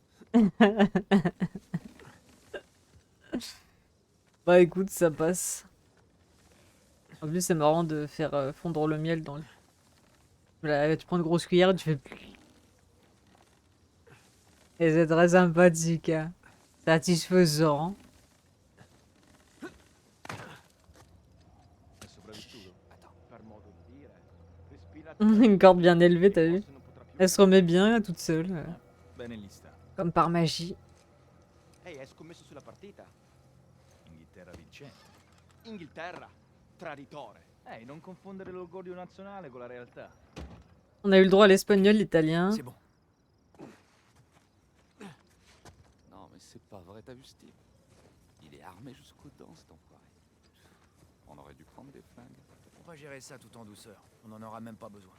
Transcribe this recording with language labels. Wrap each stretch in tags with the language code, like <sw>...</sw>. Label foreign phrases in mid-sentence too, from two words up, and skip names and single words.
<fr>Bah écoute, ça passe. En plus, c'est marrant de faire fondre le miel dans le... Là, tu prends une grosse cuillère et tu fais... Et c'est très sympathique, hein. Satisfaisant.</fr> <it>È sopravvissuto? Per modo di dire. Respira</it> <fr>Une corde bien élevée, t'as vu?</fr> <it>forse non potrà più</it> <fr>Elle se remet bien toute seule.</fr> <it>Bene lista.</it> <fr>Comme par magie.</fr> <it>Ehi, hai scommesso sulla partita? Inghilterra vincente. Inghilterra? Traditore. Ehi, non confondere l'orgoglio nazionale con la realtà.</it> <fr>On a eu le droit à l'espagnol, l'italien. C'est bon. Non, mais c'est pas vrai, t'as vu ce type? Il est armé jusqu'aux dents, cet enfoiré. On aurait dû prendre des flingues. On va gérer ça tout en douceur. On n'en aura même pas besoin.</fr>